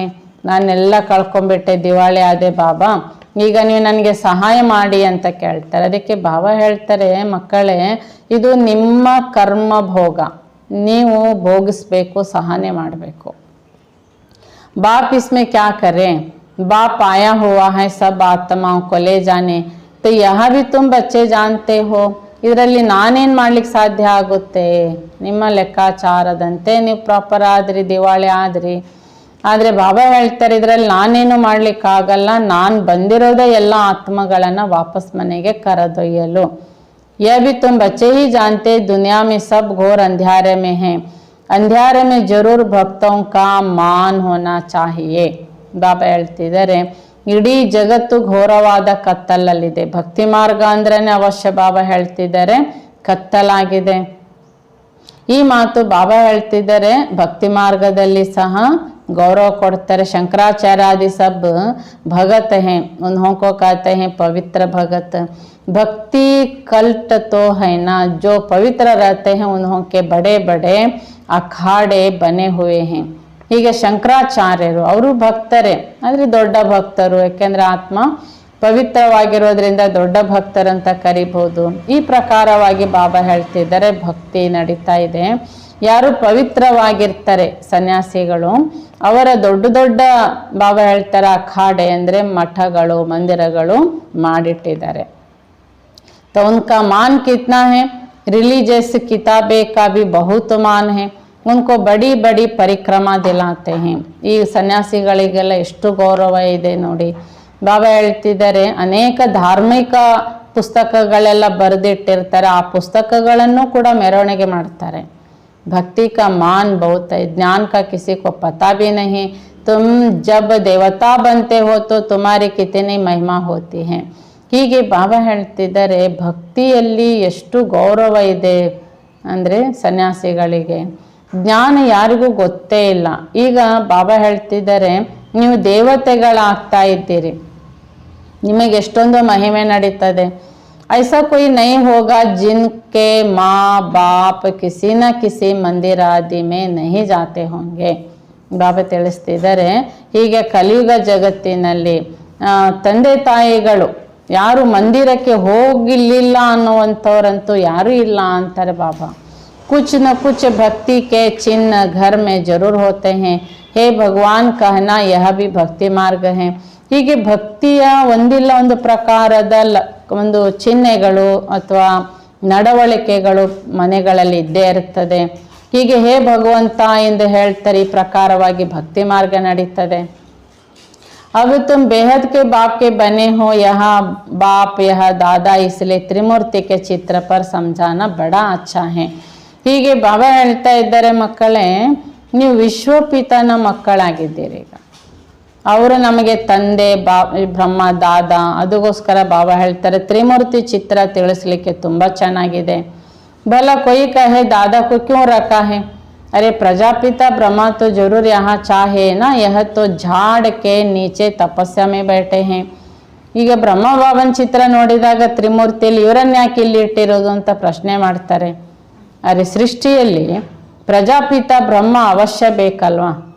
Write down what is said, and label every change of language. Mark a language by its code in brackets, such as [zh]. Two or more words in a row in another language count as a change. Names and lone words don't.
[kn] ನಾನೆಲ್ಲ ಕಳ್ಕೊಂಡ್ಬಿಟ್ಟೆ, ದಿವಾಳಿ ಆದೆ ಬಾಬಾ, ಈಗ ನೀವು ನನಗೆ ಸಹಾಯ ಮಾಡಿ ಅಂತ ಕೇಳ್ತಾರೆ. ಅದಕ್ಕೆ ಬಾಬಾ ಹೇಳ್ತಾರೆ, ಮಕ್ಕಳೇ ಇದು ನಿಮ್ಮ ಕರ್ಮ ಭೋಗ, ನೀವು ಭೋಗಿಸ್ಬೇಕು, ಸಹನೆ ಮಾಡಬೇಕು. [hi] बाप इसमें क्या करे, बाप आया हुआ है सब आत्माओं को ले जाने. तो यह भी तुम बच्चे जानते हो. [kn] ಇದರಲ್ಲಿ ನಾನೇನು ಮಾಡ್ಲಿಕ್ಕೆ ಸಾಧ್ಯ ಆಗುತ್ತೆ? ನಿಮ್ಮ ಲೆಕ್ಕಾಚಾರದಂತೆ ನೀವು ಪ್ರಾಪರ್ ಆದ್ರಿ, ದಿವಾಳಿ ಆದ್ರಿ. ಆದರೆ ಬಾಬಾ ಹೇಳ್ತಾರೆ, ಇದರಲ್ಲಿ ನಾನೇನು ಮಾಡ್ಲಿಕ್ಕಾಗಲ್ಲ, ನಾನು ಬಂದಿರೋದೇ ಎಲ್ಲ ಆತ್ಮಗಳನ್ನು ವಾಪಸ್ ಮನೆಗೆ ಕರೆದೊಯ್ಯಲು. [hi] यह भी तुम बच्चे ही जानते, दुनिया में सब घोर अंधेरे में है. अंधेरे में जरूर भक्तों का मान होना चाहिए. [kn] ಬಾಬಾ ಹೇಳ್ತಿದ್ದಾರೆ, ಇಡೀ ಜಗತ್ತು ಘೋರವಾದ ಕತ್ತಲಲ್ಲಿದೆ. ಭಕ್ತಿ ಮಾರ್ಗ ಅಂದ್ರೇನೆ ಅವಶ್ಯ ಬಾಬಾ ಹೇಳ್ತಿದ್ದಾರೆ ಕತ್ತಲಾಗಿದೆ. ಈ ಮಾತು ಬಾಬಾ ಹೇಳ್ತಿದ್ದಾರೆ, ಭಕ್ತಿ ಮಾರ್ಗದಲ್ಲಿ ಸಹ गौरव ಕೊಡ್ತಾರೆ। [hi] शंकराचार्य आदि सब भगत हैं, उन्हों को कहते हैं पवित्र भगत। भक्ति कल्ट तो है ना, जो पवित्र रहते हैं उन्हों के बड़े बड़े अखाड़े बने हुए हैं। [kn] ಹೀಗೆ ಶಂಕರಾಚಾರ್ಯರು ಅವರು ಭಕ್ತರೇ, ಆದರೆ ದೊಡ್ಡ ಭಕ್ತರು, ಯಾಕೆಂದ್ರೆ ಆತ್ಮ ಪವಿತ್ರವಾಗಿರೋದ್ರಿಂದ ದೊಡ್ಡ ಭಕ್ತರಂತ ಕರಿಬಹುದು। ಈ ಪ್ರಕಾರವಾಗಿ ಬಾಬಾ ಹೇಳ್ತಿದ್ದಾರೆ ಭಕ್ತಿ ನಡೀತಾ ಇದೆ। ಯಾರು ಪವಿತ್ರವಾಗಿರ್ತಾರೆ ಸನ್ಯಾಸಿಗಳು, ಅವರ ದೊಡ್ಡ ದೊಡ್ಡ ಬಾಬಾ ಹೇಳ್ತಾರೆ ಅಖಾಡೆ ಅಂದರೆ ಮಠಗಳು ಮಂದಿರಗಳು ಮಾಡಿಟ್ಟಿದ್ದಾರೆ। [hi] तो उनका मान कितना है, रिलीजियस किताबें का भी बहुत मान है। उनको बड़ी बड़ी परिक्रमा दिलाते हैं। [kn] ಈ ಸನ್ಯಾಸಿಗಳಿಗೆಲ್ಲ ಎಷ್ಟು ಗೌರವ ಇದೆ ನೋಡಿ। ಬಾಬಾ ಹೇಳ್ತಿದ್ದಾರೆ ಅನೇಕ ಧಾರ್ಮಿಕ ಪುಸ್ತಕಗಳೆಲ್ಲ ಬರೆದಿಟ್ಟಿರ್ತಾರೆ, ಆ ಪುಸ್ತಕಗಳನ್ನು ಕೂಡ ಮೆರವಣಿಗೆ ಮಾಡ್ತಾರೆ। [hi] भक्ति का मान बहुत है, ज्ञान का किसी को पता भी नहीं। तुम जब देवता बनते हो तो तुम्हारी कितनी महिमा होती है। [kn] ಹೀಗೆ ಬಾಬಾ ಹೇಳ್ತಿದ್ದಾರೆ ಭಕ್ತಿಯಲ್ಲಿ ಎಷ್ಟು ಗೌರವ ಇದೆ ಅಂದರೆ ಸನ್ಯಾಸಿಗಳಿಗೆ ಜ್ಞಾನ ಯಾರಿಗೂ ಗೊತ್ತೇ ಇಲ್ಲ। ಈಗ ಬಾಬಾ ಹೇಳ್ತಿದ್ದಾರೆ ನೀವು ದೇವತೆಗಳಾಗ್ತಾ ಇದ್ದೀರಿ, ನಿಮಗೆ ಎಷ್ಟೊಂದು ಮಹಿಮೆ ನಡೀತದೆ। [hi] ऐसा कोई नहीं होगा जिनके माँ बाप किसी न किसी मंदिर आदि में नहीं जाते होंगे। [kn] ಬಾಬಾ ತಿಳಿಸ್ತಿದ್ದಾರೆ ಹೀಗೆ ಕಲಿಯುಗ ಜಗತ್ತಿನಲ್ಲಿ ತಂದೆ ತಾಯಿಗಳು ಯಾರು ಮಂದಿರಕ್ಕೆ ಹೋಗಿಲ್ಲ ಅನ್ನುವಂಥವ್ರಂತೂ ಯಾರೂ ಇಲ್ಲ ಅಂತಾರೆ ಬಾಬಾ। [hi] कुछ न कुछ भक्ति के चिन्ह घर में जरूर होते हैं, हे भगवान कहना यह भी भक्ति मार्ग है। [kn] ಹೀಗೆ ಭಕ್ತಿಯ ಒಂದಿಲ್ಲ ಒಂದು ಪ್ರಕಾರದ ಒಂದು ಚಿಹ್ನೆಗಳು ಅಥವಾ ನಡವಳಿಕೆಗಳು ಮನೆಗಳಲ್ಲಿ ಇದ್ದೇ ಇರ್ತದೆ। ಹೀಗೆ ಹೇ ಭಗವಂತ ಎಂದು ಹೇಳ್ತಾರೆ, ಈ ಪ್ರಕಾರವಾಗಿ ಭಕ್ತಿ ಮಾರ್ಗ ನಡೀತದೆ। [hi] अब तुम बेहद के बाप के बने हो, यह बाप यह दादा, इसलिए त्रिमूर्ति के चित्र पर समझाना बड़ा अच्छा है। [kn] ಹೀಗೆ ಬಾಬಾ ಹೇಳ್ತಾ ಇದ್ದಾರೆ ಮಕ್ಕಳೇ ನೀವು ವಿಶ್ವಪಿತನ ಮಕ್ಕಳಾಗಿದ್ದೀರಿ। ಈಗ ಅವರು ನಮಗೆ ತಂದೆ ಬ್ರಹ್ಮ ದಾದಾ, ಅದಕ್ಕೋಸ್ಕರ ಬಾಬಾ ಹೇಳ್ತಾರೆ ತ್ರಿಮೂರ್ತಿ ಚಿತ್ರ ತಿಳಿಸ್ಲಿಕ್ಕೆ ತುಂಬ ಚೆನ್ನಾಗಿದೆ। [hi] भला कोई कहे दादा को क्यों रखा है, अरे प्रजापिता ब्रह्मा तो जरूर यहाँ चाहे ना, यह तो झाड़ के नीचे तपस्या में बैठे हैं। [kn] ಈಗ ಬ್ರಹ್ಮ ಬಾಬನ್ ಚಿತ್ರ ನೋಡಿದಾಗ ತ್ರಿಮೂರ್ತಿಯಲ್ಲಿ ಇವರನ್ನ ಯಾಕೆ ಇಲ್ಲಿ ಇಟ್ಟಿರೋದು ಅಂತ ಪ್ರಶ್ನೆ ಮಾಡ್ತಾರೆ। ಅರೆ ಸೃಷ್ಟಿಯಲ್ಲಿ ಪ್ರಜಾಪಿತ ಬ್ರಹ್ಮ ಅವಶ್ಯ ಬೇಕಲ್ವಾ।